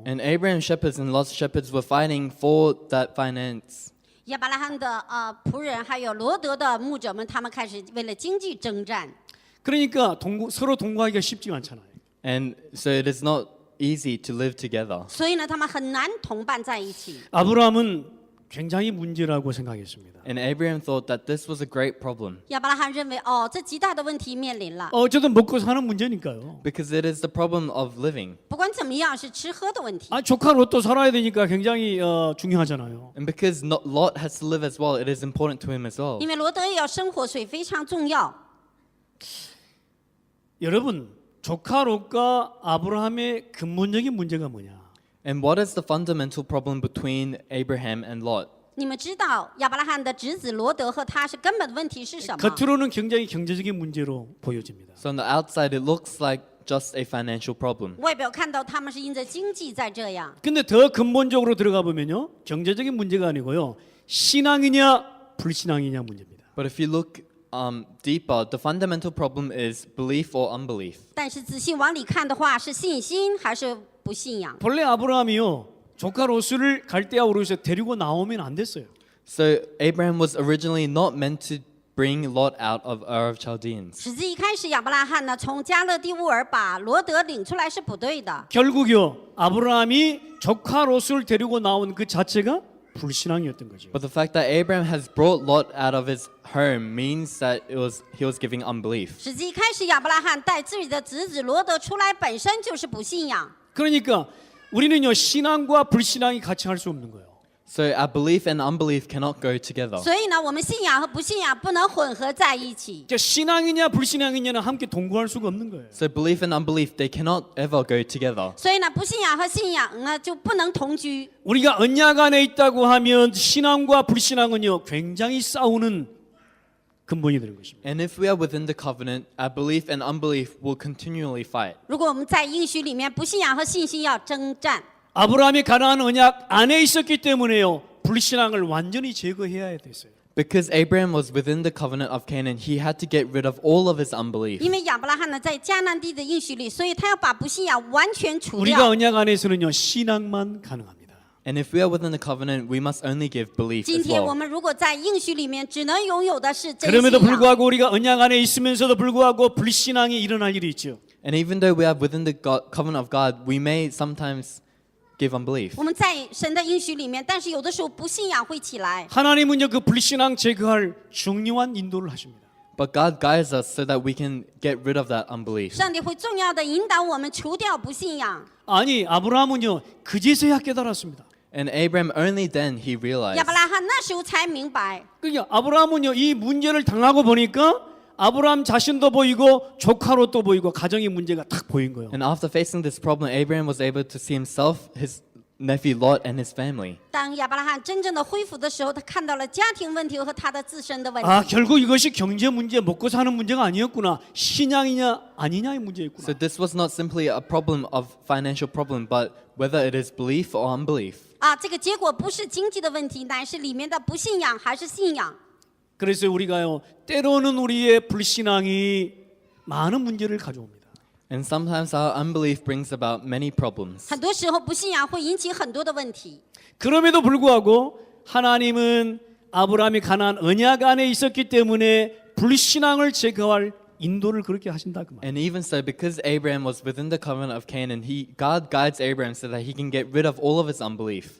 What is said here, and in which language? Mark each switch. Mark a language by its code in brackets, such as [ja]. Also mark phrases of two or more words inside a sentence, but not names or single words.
[en] And Abraham's shepherds and Lot's shepherds were fighting for that finance. [zh] 亚伯拉罕的仆人还有罗德的牧者们，他们开始为了经济征战。 [ko] 그러니까 서로 동거하기가 쉽지 않잖아요. [en] And so it is not easy to live together. [zh] 所以呢，他们很难同伴在一起。 [ko] 아브라함은 굉장히 문제라고 생각했습니다. [en] And Abraham thought that this was a great problem [zh] 亚伯拉罕认为，这极大的问题面临了。 [ko] 어쨌든 먹고 사는 문제니까요. [en] because it is the problem of living. [zh] 不管怎么样，是吃喝的问题。 [ko] 조카 롯도 살아야 되니까 굉장히 중요하잖아요. [en] And because Lot has to live as well, it is important to him as well. [zh] 因为罗德也要生活，所以非常重要。 [ko] 여러분, 조카 롯과 아브라함의 근본적인 문제가 뭐냐? [en] And what is the fundamental problem between Abraham and Lot? [zh] 你们知道亚伯拉罕的侄子罗德和他是根本的问题是什么？ [ko] 겉으로는 굉장히 경제적인 문제로 보여집니다. [en] So on the outside, it looks like just a financial problem. [zh] 外表看到他们是因着经济在这样， [ko] 근데 더 근본적으로 들어가 보면요, 경제적인 문제가 아니고요, 신앙이냐 불신앙이냐 문제입니다. [en] But if you look deeper, the fundamental problem is belief or unbelief. [zh] 但是仔细往里看的话，是信心还是不信仰？ [ko] 본래 아브라함이요, 조카 롯을 갈대아 우르에서 데리고 나오면 안 됐어요. [en] So Abraham was originally not meant to bring Lot out of Ur of Chaldeans. [zh] 实际一开始亚伯拉罕呢，从加勒第乌尔把罗德领出来是不对的。 [ko] 결국요, 아브라함이 조카 롯을 데리고 나온 그 자체가 불신앙이었던 거죠. [en] But the fact that Abraham has brought Lot out of his home means that he was giving unbelief. [zh] 实际一开始亚伯拉罕带自己的侄子罗德出来，本身就是不信仰。 [ko] 그러니까 우리는요, 신앙과 불신앙이 같이 할 수 없는 거예요. [en] So our belief and unbelief cannot go together. [zh] 所以呢，我们信仰和不信仰不能混合在一起。 [ko] 그러니까 신앙이냐 불신앙이냐는 함께 동거할 수가 없는 거예요. [en] So belief and unbelief, they cannot ever go together. [zh] 所以呢，不信仰和信仰呢就不能同居。 [ko] 우리가 언약 안에 있다고 하면 신앙과 불신앙은요, 굉장히 싸우는 근본이 되는 것입니다. [en] And if we are within the covenant, our belief and unbelief will continually fight. [zh] 如果我们在应许里面，不信仰和信心要征战。 [ko] 아브라함이 가나안 언약 안에 있었기 때문에요, 불신앙을 완전히 제거해야 됐어요. [en] Because Abraham was within the covenant of Canaan, he had to get rid of all of his unbelief. [zh] 因为亚伯拉罕呢在迦南地的应许里，所以他要把不信仰完全除 [ko] 우리가 [zh] 掉。 [ko] 언약 안에서는요, 신앙만 가능합니다. [en] And if we are within the covenant, we must only give belief [zh] 今 [en] as [zh] 天我 [en] well. [zh] 们如果在应许里面，只能拥有的是真 [ko] 그럼에도 [zh] 信仰。 [ko] 불구하고 우리가 언약 안에 있으면서도 불구하고 불신앙이 일어날 일이 있죠. [en] And even though we are within the covenant of God, we may sometimes give unbelief. [zh] 我们在神的应许里面，但是有的时候不信仰会起来。 [ko] 하나님은요, 그 불신앙 제거할 중요한 인도를 하십니다. [en] But God guides us so that we can get rid of that unbelief. [zh] 上帝会重要的引导我们除掉不信仰。 [ko] 아니, 아브라함은요, 그제서야 깨달았습니다. [en] And Abraham, only then he [zh] 亚 [en] realized. [zh] 伯拉罕那时候才明白， [ko] 그러니까 아브라함은요, 이 문제를 당하고 보니까 아브라함 자신도 보이고 조카로도 보이고 가정의 문제가 딱 보인 거예요. [en] And after facing this problem, Abraham was able to see himself, his nephew Lot, and his family. [zh] 当亚伯拉罕真正的恢复的时候，他看到了家庭问题和他的自身的问题。 [ko] 아, 결국 이것이 경제 문제, 먹고 사는 문제가 아니었구나. 신앙이냐 아니냐의 문제였구나. [en] So this was not simply a problem of financial problem, but whether it is belief or unbelief. [zh] 啊，这个结果不是经济的问题，乃是里面的不信仰还是信仰。 [ko] 그래서 우리가요, 때로는 우리의 불신앙이 많은 문제를 가져옵니다. [en] And sometimes our unbelief brings about many problems. [zh] 很多时候不信仰会引起很多的问题。 [ko] 그럼에도 불구하고 하나님은 아브라함이 가나안 언약 안에 있었기 때문에 불신앙을 제거할 인도를 그렇게 하신다 그 말. [en] And even so, because Abraham was within the covenant of Canaan, God guides Abraham so that he can get rid of all of his unbelief.